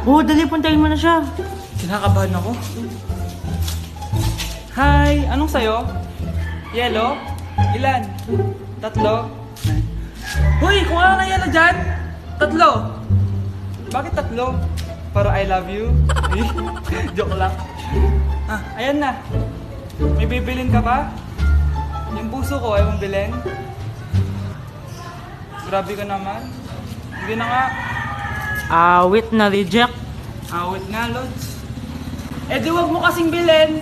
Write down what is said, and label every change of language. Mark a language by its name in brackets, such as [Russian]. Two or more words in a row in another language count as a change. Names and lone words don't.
[Filipino] Oo, dali puntahin mo na siya. Kinakabahan ako. Hi! Anong sayo? Yellow? Ilan? 3? Hoy! Kung ano na yellow dyan? 3! Bakit 3? Para [English] I love you? [Filipino] Joke lang. Ah, ayan na. May bibilin ka pa? Yung puso ko ay mong bilhin? Grabe ka naman. Hindi na nga. Awit na reject. Awit nga, Lods. Eh di wag mo kasing bilhin.